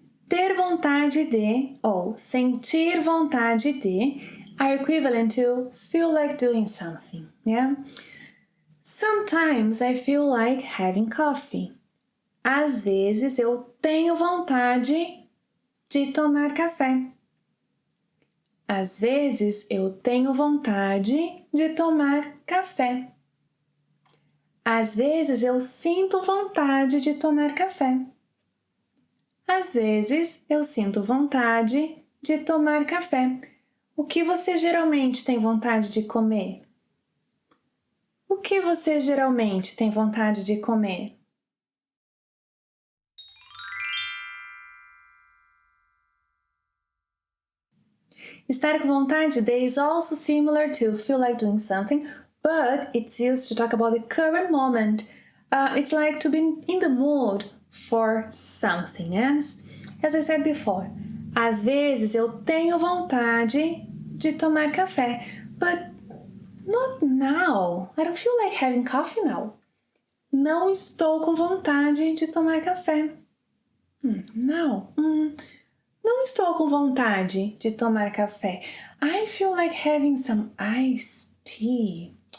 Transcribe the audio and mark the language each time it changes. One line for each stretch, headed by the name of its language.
Portuguese: Ter vontade de ou sentir vontade de
English: are equivalent to feel like doing something, yeah? Sometimes I feel like having coffee.
Portuguese: Às vezes eu tenho vontade de tomar café. Às vezes eu tenho vontade de tomar café. Às vezes eu sinto vontade de tomar café. Às vezes eu sinto vontade de tomar café. O que você geralmente tem vontade de comer? O que você geralmente tem vontade de comer? Estar com vontade de
English: is also similar to feel like doing something, but it's used to talk about the current moment. It's like to be in the mood for something, yes? As I said before,
Portuguese: às vezes eu tenho vontade de tomar café,
English: but not now. I don't feel like having coffee now.
Portuguese: Não estou com vontade de tomar café. Não. Não estou com vontade de tomar café.
English: I feel like having some iced tea.